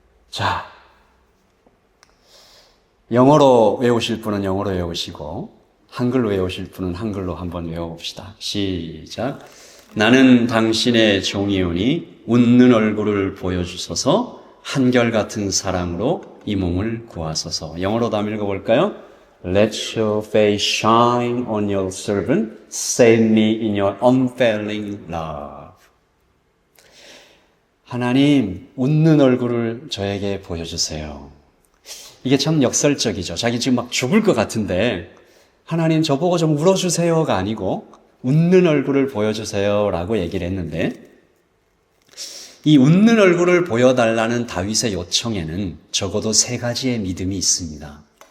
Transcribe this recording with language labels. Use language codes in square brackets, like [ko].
[ko] 자, 영어로 외우실 분은 영어로 외우시고 한글로 외우실 분은 한글로 한번 외워봅시다. 시작. 나는 당신의 종이오니 웃는 얼굴을 보여주소서 한결같은 사랑으로 이 몸을 구하소서. 영어로도 한번 읽어볼까요? [en] Let your face shine on your servant. Save me in your unfailing love. [ko] 하나님, 웃는 얼굴을 저에게 보여주세요. 이게 참 역설적이죠. 자기 지금 막 죽을 것 같은데 하나님 저보고 좀 울어주세요가 아니고 웃는 얼굴을 보여주세요라고 얘기를 했는데 이 웃는 얼굴을 보여달라는 다윗의 요청에는 적어도 3가지의 믿음이 있습니다.